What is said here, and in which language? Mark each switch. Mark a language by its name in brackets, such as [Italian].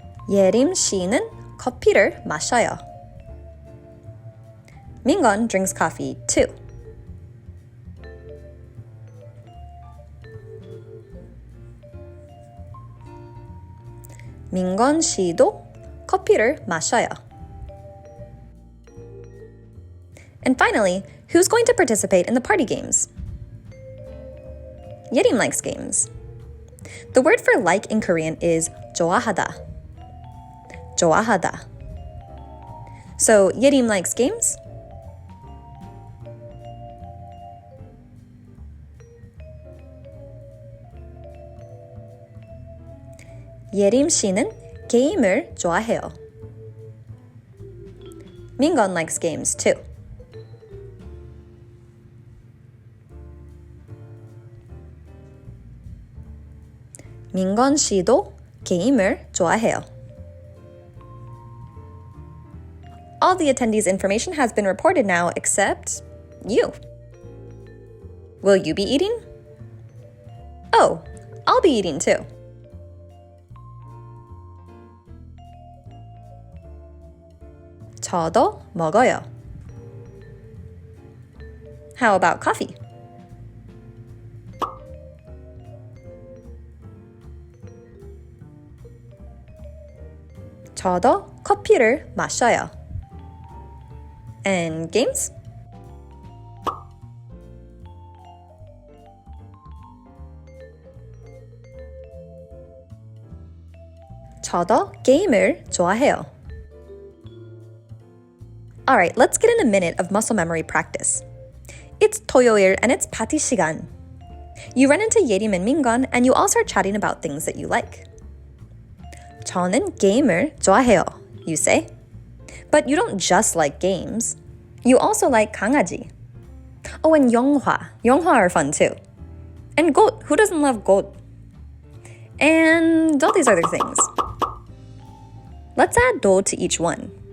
[Korean] 예림 씨는 커피를 마셔요. [English] Mingon drinks coffee too. [Korean] 민건 씨도 커피를 마셔요. [English] And finally, who's going to participate in the party games? Yerim likes games. The word for like in Korean is [Korean] 좋아하다. [English] 좋아하다. So Yerim likes games. [Korean] 예림 씨는 게임을 좋아해요. [English] Mingon likes games too. [Korean] 민건 씨도 게임을 좋아해요. [English] All the attendees' information has been reported now except you. Will you be eating? Oh, I'll be eating too. [Korean] 저도 먹어요. [English] How about coffee? [Korean] 저도 커피를 마셔요. [English] And games? [Korean] 저도 게임을 좋아해요. [English] Alright, let's get in a minute of muscle memory practice. It's [Korean] 토요일 [English] and it's [Korean] 파티 시간. [English] You run into 예림 and 민건 and you all start chatting about things that you like. [Korean] 저는 게임을 좋아해요, [English] you say. But you don't just like games. You also like [Korean] 강아지. [English] Oh, and [Korean] 영화. [English] 영화 are fun too. And goat. Who doesn't love goat? And all these other things. Let's add 도 to each one.